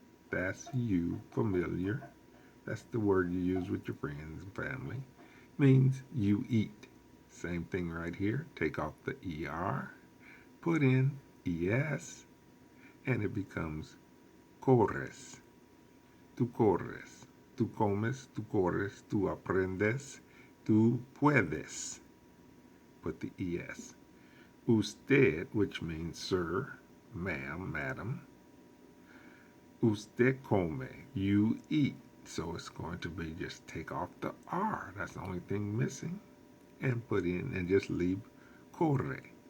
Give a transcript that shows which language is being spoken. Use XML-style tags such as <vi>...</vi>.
<en>That's you, familiar. That's the word you use with your friends and family. Means you eat. Same thing right here. Take off the ER, put in ES, and it becomes corres.</en> <es>Tú corres. Tú comes, tú corres, tú aprendes, tú puedes.</es> <en>Put the ES. Usted, which means sir, ma'am, madam.</en> <es>Usted come.</es> <en>You eat. So it's going to be just take off the R. That's the only thing missing. And put in and just leave corre.</en>